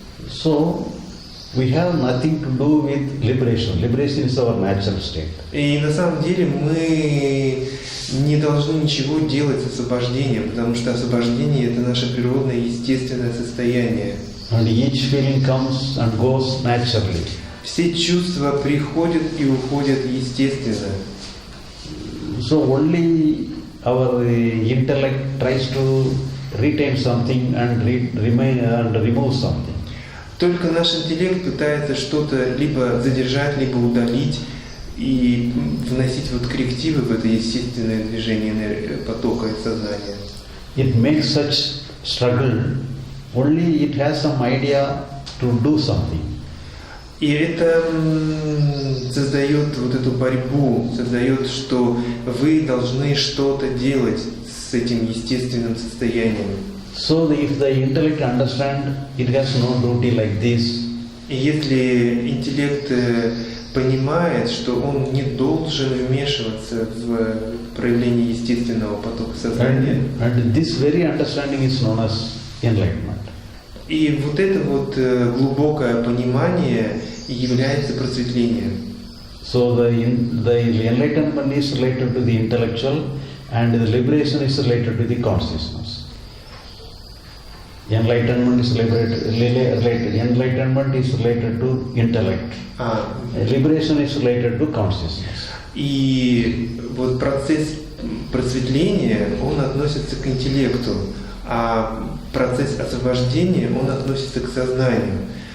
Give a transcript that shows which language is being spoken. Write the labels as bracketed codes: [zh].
[en] So we have nothing to do with liberation. Liberation is our natural state. [ru] И на самом деле мы не должны ничего делать с освобождением, потому что освобождение – это наше природное, естественное состояние. [en] And each feeling comes and goes naturally. [ru] Все чувства приходят и уходят естественно. [en] So only our intellect tries to retain something and remain and remove something. [ru] Только наш интеллект пытается что-то либо задержать, либо удалить и вносить вот коррективы в это естественное движение потока и сознания. [en] It makes such struggle only it has some idea to do something. [ru] И это создает вот эту борьбу, создает, что вы должны что-то делать с этим естественным состоянием. [en] So if the intellect understand it has no duty like this. [ru] И если интеллект понимает, что он не должен вмешиваться в проявление естественного потока сознания. [en] And this very understanding is known as enlightenment. [ru] И вот это вот глубокое понимание является просветлением. [en] So the enlightenment is related to the intellectual and the liberation is related to the consciousness. Enlightenment is related. Enlightenment is related to intellect. Liberation is related to consciousness. [ru] И вот процесс просветления, он относится к интеллекту, а процесс освобождения, он относится к сознанию.